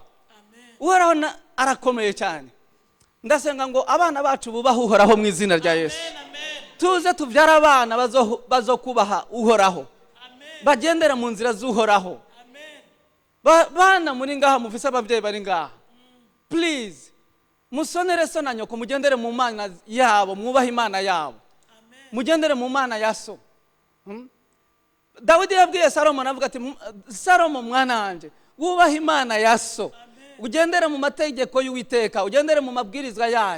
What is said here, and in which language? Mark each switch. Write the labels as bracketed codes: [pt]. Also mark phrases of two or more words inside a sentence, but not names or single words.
[rn] Uhoraho arakomeye cyane. Ndasenga ngo abana bacu bubaha Uhoraho mu izina rya Yesu. Tuze tuvyara abana bazokubaha Uhoraho. Bagendera mu nzira z'Uhoraho. Bana muri ngaha mufise abavyeyi bari ngaha. Please musonere so na nyoko mugendere mu Mana yabo, mwubaha Imana yabo. Mugendere mu Mana ya so. Dawidi yabwiye Salomo navuga ati Salomo mwana wanje wubaha Imana ya so. Ugendere mu mategeko y'Uwiteka, ugendere mu mabwirizwa yayo.